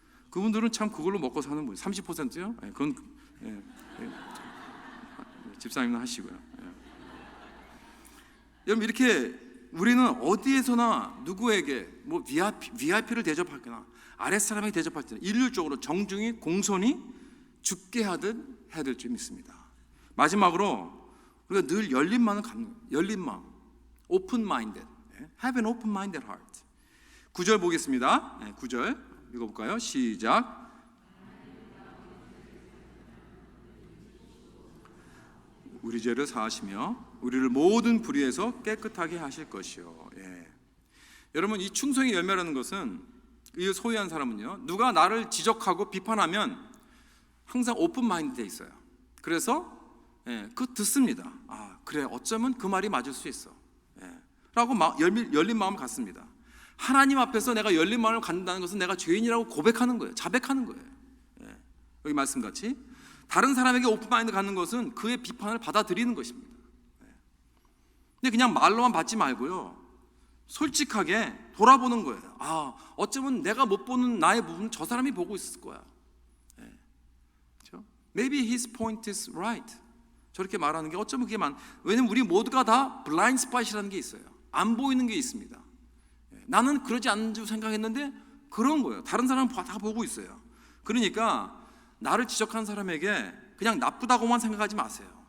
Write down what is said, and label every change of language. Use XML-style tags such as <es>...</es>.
<ko>그분들은 참 그걸로 먹고 사는 분이 30%요? 그건 집사님은 하시고요. 여러분 이렇게 우리는 어디에서나 누구에게 뭐 VIP를 대접하거나 아랫사람에게 대접할 때는 일률적으로 정중히 공손히 죽게 하듯 해야 될 줄 믿습니다. 마지막으로 우리가 늘 열린 마음,</ko> <en>open minded, have an open minded heart.</en> <ko>9절 보겠습니다. 9절 읽어볼까요? 시작. 우리 죄를 사하시며 우리를 모든 불의에서 깨끗하게 하실 것이요. 여러분 이 충성의 열매라는 것은 이 소유한 사람은요 누가 나를 지적하고 비판하면 항상 오픈 마인드 돼 있어요. 그래서 듣습니다. 그래 어쩌면 그 말이 맞을 수 있어 라고 열린 마음을 갖습니다. 하나님 앞에서 내가 열린 마음을 갖는다는 것은 내가 죄인이라고 고백하는 거예요. 자백하는 거예요. 여기 말씀같이 다른 사람에게 오픈 마인드 갖는 것은 그의 비판을 받아들이는 것입니다. 근데 그냥 말로만 받지 말고요 솔직하게 돌아보는 거예요. 어쩌면 내가 못 보는 나의 부분은 저 사람이 보고 있을 거야. 그렇죠?</ko> <en>Maybe his point is right.</en> <ko>저렇게 말하는 게 어쩌면 그게 왜냐면 우리 모두가 다 블라인드 스팟이라는 게 있어요. 안 보이는 게 있습니다. 나는 그러지 않는 줄 생각했는데 그런 거예요. 다른 사람은 다 보고 있어요. 그러니까 나를 지적한 사람에게 그냥 나쁘다고만 생각하지 마세요.</ko>